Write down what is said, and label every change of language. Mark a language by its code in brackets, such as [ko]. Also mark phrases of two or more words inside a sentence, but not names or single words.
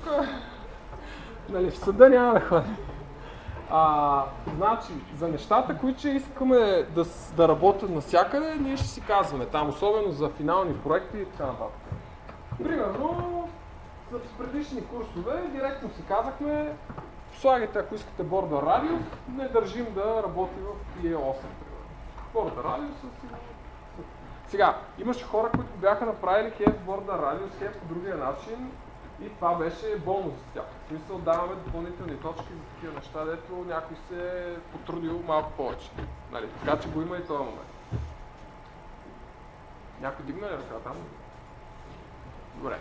[bg] Нали, в съда няма да ходим. Значи, за нещата, които искаме да работят навсякъде, ние ще си казваме там, особено за финални проекти и така нататък. Примерно, за предишни курсове директно си казахме, слагайте, ако искате [en] border radius, [bg] не държим да работи в PE8, примерно. [en] Border radius [bg] си... Сега, имаше хора, които бяха направили [en] have border radius, have [bg] по другия начин, и това беше бонус за тях. В смисъл даваме допълнителни точки за такива неща, дето някой се е потрудил малко повече. Нали? Така че го има и този момент. Някой дигна ли ръка там? Добре.